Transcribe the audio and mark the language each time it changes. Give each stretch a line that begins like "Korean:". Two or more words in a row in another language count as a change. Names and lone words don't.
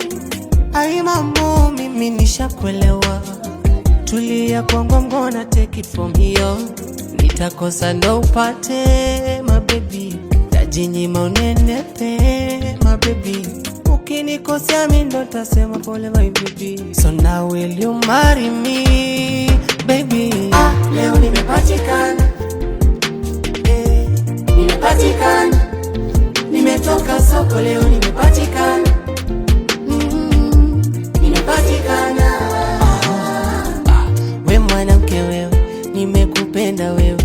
Swahili: Ai mambo mimi nishakuelewa, tulia kwangu,
English: I'm gonna take it from here.
Swahili: Nitakosa ndo upate
English: my baby,
Swahili: tajinyima unenepe
English: my baby,
Swahili: ukinikosea mimi ndo tasema pole
English: my baby. So now will you marry me baby?
Swahili: Leo nimepatikana, nimepatikana, nimetoka soko leo nimepatikana. Nimepatikana. We mwanamke wewe, nimekupenda wewe.